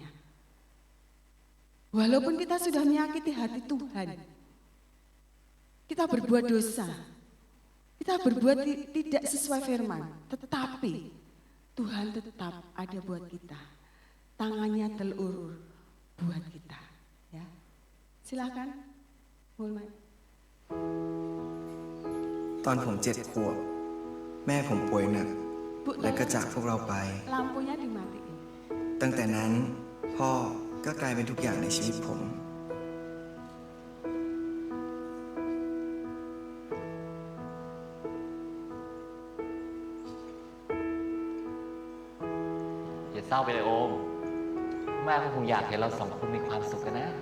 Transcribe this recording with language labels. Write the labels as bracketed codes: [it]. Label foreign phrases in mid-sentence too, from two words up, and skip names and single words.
[id] Walaupun kita sudah menyakiti hati Tuhan, kita berbuat dosa, kita berbuat tidak sesuai firman, tetapi Tuhan tetap ada buat kita. Tangannya telurur buat kita. Ya. Silakan, Mulman. [th] ตอนผม7 ขวบแม่ผมป่วยหนัก [id] Bu, [th] และก็จากพวกเราไป [id] lampunya dimatiin. [th] ตั้งแต่นั้นผพ่อก็กลายเป็นทุกอย่างในชีวิตผม อย่าเศร้าไปเลยโอม แม่ก็คงอยากเห็นเราสองคนมีความสุขกันนะ